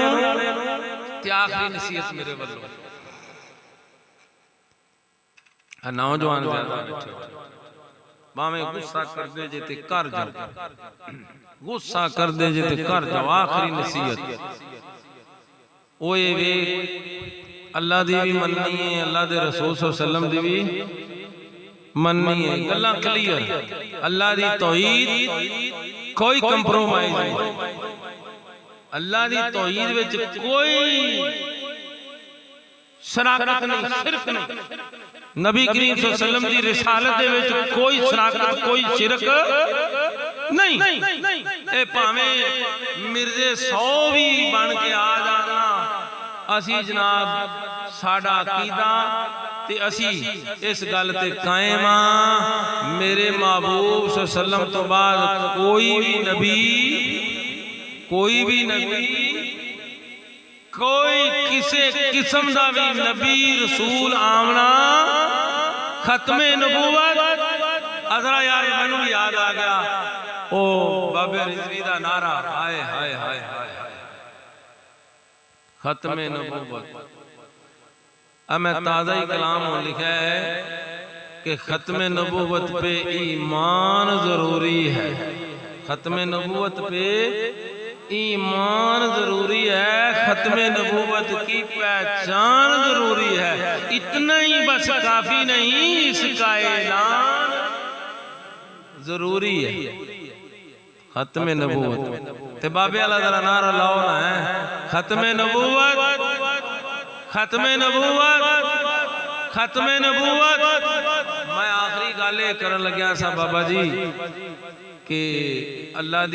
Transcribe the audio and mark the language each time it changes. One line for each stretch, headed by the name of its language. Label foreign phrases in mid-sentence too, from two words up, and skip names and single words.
Punjabi: تے آخری نصیحت میرے ولوں نوجوان زیادہ بیٹھے بھاویں غصہ کر دے جے تے گھر جاؤ، غصہ کر دے جے تے گھر جاؤ. آخری نصیحت اوئے وے اللہ دی بھی مننی ہے، اللہ دے رسول
Arabic: صلى الله عليه وسلم
Punjabi: دی بھی مننی ہے. گلاں کلیئر، اللہ دی توحید کوئی کمپرومائز نہیں، اللہ دی توحید وچ کوئی شراکت نہیں، شرک نہیں. نبی کریم
Arabic: صلى الله عليه وسلم
Punjabi: دی رسالت دے وچ کوئی شراکت کوئی شرک نہیں. اے بھاویں مرزے 100 بھی بن کے آ جانا، اسی جناب ساڈا عقیدہ تے اسی اس گل تے قائم آ، میرے محبوب
Arabic: صلى الله عليه وسلم
Punjabi: تو بعد کوئی بھی نبی کوئی کسی قسم دا بھی نبی رسول آمنا ختم نبوت. اجرا یار مینوں بھی یاد آ گیا او بابے رضوی دا نعرہ، ہائے ہائے ہائے ہائے ختم نبوت.
Urdu: اب میں تازہ ہی کلام لکھا ہے کہ ختم نبوت پہ ایمان ضروری ہے، ختم نبوت پہ ایمان ضروری ہے، ختم نبوت کی پہچان ضروری ہے. اتنا ہی بس کافی نہیں، اس کا اعلان ضروری ہے.
Punjabi: ختم نبوت تے بابے والا ذرا نعرہ لاؤ نا ہے، ختم نبوت ختم نبوت ختم نبوت. میں آخری گل کرن لگیا سا بابا جی کہ اللہ دی